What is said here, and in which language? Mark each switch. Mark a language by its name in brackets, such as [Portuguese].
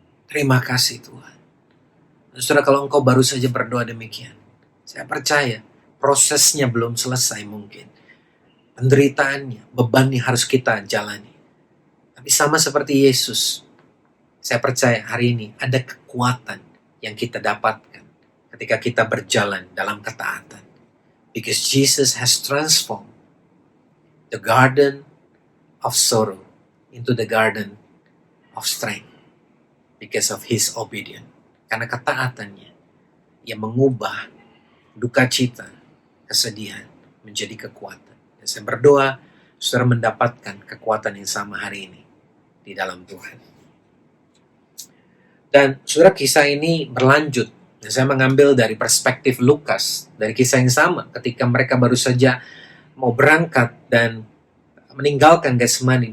[Indonesian] Terima kasih Tuhan. Saudara, kalau engkau baru saja berdoa demikian, saya percaya prosesnya belum selesai mungkin. Penderitaannya, bebannya harus kita jalani. Tapi sama seperti Yesus, saya percaya hari ini ada kekuatan yang kita dapatkan ketika kita berjalan dalam ketaatan. [English] Because Jesus has transformed the garden of sorrow into the garden of strength because of his obedience. [Indonesian] Karena ketaatannya yang mengubah duka cita, kesedihan menjadi kekuatan. Dan saya berdoa saudara mendapatkan kekuatan yang sama hari ini di dalam Tuhan. Dan saudara, kisah ini berlanjut. Dan saya mengambil dari perspektif Lukas, dari kisah yang sama ketika mereka baru saja mau berangkat dan meninggalkan Getsemani.